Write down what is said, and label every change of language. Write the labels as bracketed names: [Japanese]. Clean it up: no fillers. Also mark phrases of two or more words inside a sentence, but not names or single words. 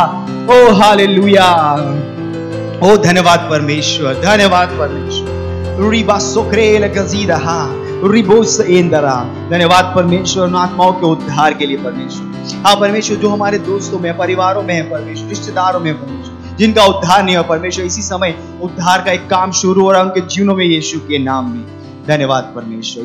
[Hindi] ओ हालेलुया, ओ धन्यवाद परमेश्वर, धन्यवाद परमेश्वर। रिबा सोक्रेल गजीदा हा रिबोस इंदरा। धन्यवाद परमेश्वर उन आत्माओं के उद्धार के लिए परमेश्वर। हाँ परमेश्वर, जो हमारे दोस्तों में, परिवारों में है परमेश्वर, रिश्तेदारों में परमेश्वर, जिनका उद्धार नहीं हो परमेश्वर, इसी समय उद्धार का एक काम शुरू हो रहा है उनके जीवनों में यीशु के नाम में। धन्यवाद परमेश्वर।